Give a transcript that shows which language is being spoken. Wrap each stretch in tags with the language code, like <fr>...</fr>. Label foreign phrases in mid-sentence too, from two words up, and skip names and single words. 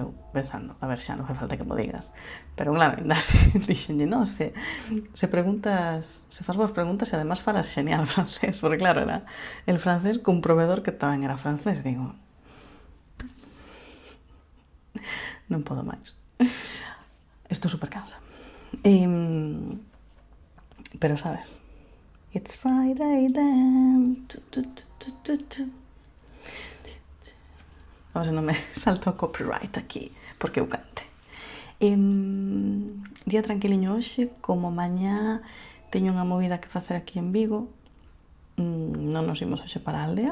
<gl>Eu pensando, a ver, xa non fai falta que mo digas. Pero claro, ainda así, dixenlle, non, se preguntas, se fas boas preguntas e además falas genial francés, porque claro, era</gl> <es>el francés</es> <gl>cun proveedor que tamén era francés, digo, non podo máis. Estou super cansa. Pero sabes,</gl> <en>it's Friday then.</en> <gl>A ver se non me salta o copyright aquí, porque eu cante. Día tranquiliño hoxe, como mañá teño unha movida que facer aquí en Vigo, non nos imos hoxe para a aldea.</gl>